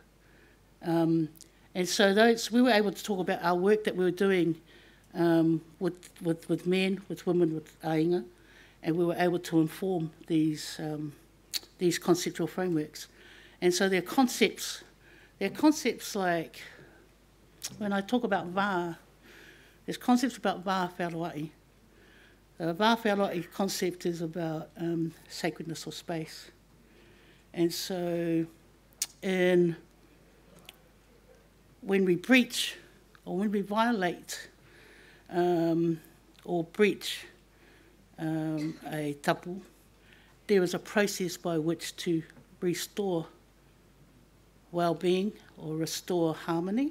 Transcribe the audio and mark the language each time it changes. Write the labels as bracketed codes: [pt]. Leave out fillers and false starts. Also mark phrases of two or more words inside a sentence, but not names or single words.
[en] And so we were able to talk about our work that we were doing with men, with women, with ainga, and we were able to inform these conceptual frameworks. And so they're concepts like, when I talk about vā, there's concepts about [sm] vā whāroai. [en] The [sm] vā whāroai [en] concept is about sacredness or space. And so when we breach or when we violate or breach a tapu, there is a process by which to restore well-being or restore harmony.